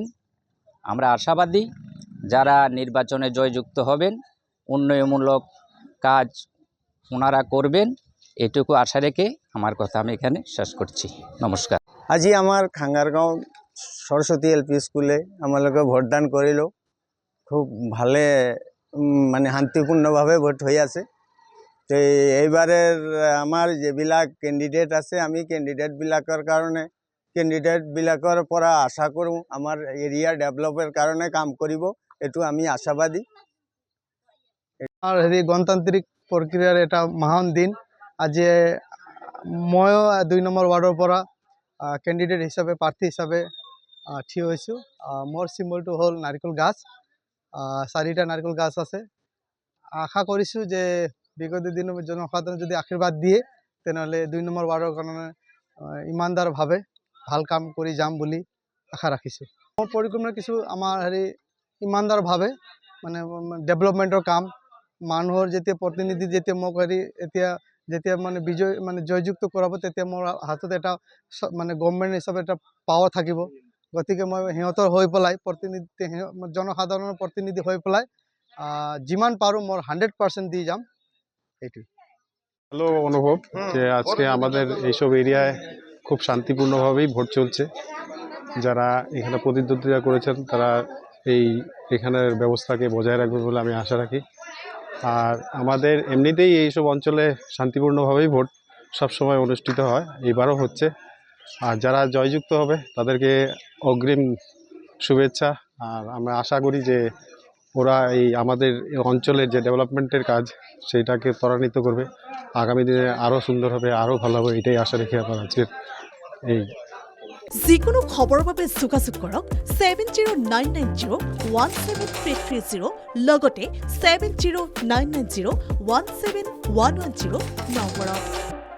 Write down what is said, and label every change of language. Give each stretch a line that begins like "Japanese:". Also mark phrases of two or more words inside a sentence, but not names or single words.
Bangla: আমরা আশাবাদী যারা নির্বাচনে জয়যুক্ত হবেন উন্নয়নমূলক কাজ ওনারা করবেন, এটুকু আশা রেখে আমার কথা আমি এখানে শেষ করছি। নমস্কার।
Assamese: আজি আমার খাঙ্গারগাঁও সরস্বতী এলপি স্কুলে আমালোকে ভোটদান করিল। খুব ভালে মানে শান্তিপূৰ্ণভাৱে ভোট হৈ আছে। তো এইবারের আমার যেবিলাক কেন্ডিডেট আছে আমি কেন্ডিডেটবিলাকৰ কাৰণে কেন্ডিডেটবিলাকৰ পৰা আশা কৰোঁ আমাৰ
English: area develop
Assamese: কাৰণে কাম কৰিব, এইটো আমি আশাবাদী। আর গণতান্ত্রিক প্রক্রিয়ার এটা মহান দিন। আজি ময়ো ২ নম্বৰ ওয়ার্ডৰ পৰা কেন্ডিডেট হিসাবে প্রার্থী হিসাবে থিয় হৈছোঁ। মোৰ চিম্বলটো হ'ল নাৰিকল গাছ। 4টা নাৰিকল গাছ আছে। আশা কৰিছোঁ যে বিগত দিনৰ জনসাধাৰণ যদি আশীৰ্বাদ দিয়ে তেনেহ'লে ২ নম্বৰ ওয়ার্ডৰ কাৰণে ইমানদাৰভাৱে ভাল কাম কৰি যাম বুলি আশা ৰাখিছোঁ। মোৰ পৰিকল্পনা কিছু আমাৰ ইমানদাৰভাৱে মানে ডেভেলপমেণ্টৰ কাম, মানুহৰ যেতিয়া প্ৰতিনিধি যেতিয়া মোক যেতিয়া মানে জয়যুক্ত কৰাব তেতিয়া মোৰ হাতত এটা মানে গভৰ্ণমেণ্ট হিচাপে এটা পাৱাৰ থাকিব। গতিকে মই সিহঁতৰ হৈ পেলাই জনসাধাৰণৰ প্ৰতিনিধি হৈ পেলাই যিমান পাৰোঁ মোৰ 100% দি যাম। এইটোই
Bangla: ভালো অনুভব যে আজকে আমাদের এইসব এরিয়ায় খুব শান্তিপূর্ণভাবেই ভোট চলছে। যারা এখানে প্রতিদ্বন্দ্বিতা করেছেন তারা এখানের ব্যবস্থাকে বজায় রাখবে বলে আমি আশা রাখি। আর আমাদের এমনিতেই এইসব অঞ্চলে শান্তিপূর্ণভাবেই ভোট সবসময় অনুষ্ঠিত হয়, এবারও হচ্ছে। আর যারা জয়যুক্ত হবে তাদেরকে অগ্রিম শুভেচ্ছা। আর আমরা আশা করি যে ওরা আমাদের অঞ্চলের যে ডেভেলপমেন্টের কাজ সেইটাকে ত্বরান্বিত করবে, আগামী দিনে আরও সুন্দর হবে, আরও ভালো হবে, এটাই আশা রেখে আমার আজকের
Assamese: যিকোনো খবৰৰ বাবে যোগাযোগ কৰক 7099017330 লগতে 7099017110 নম্বৰত।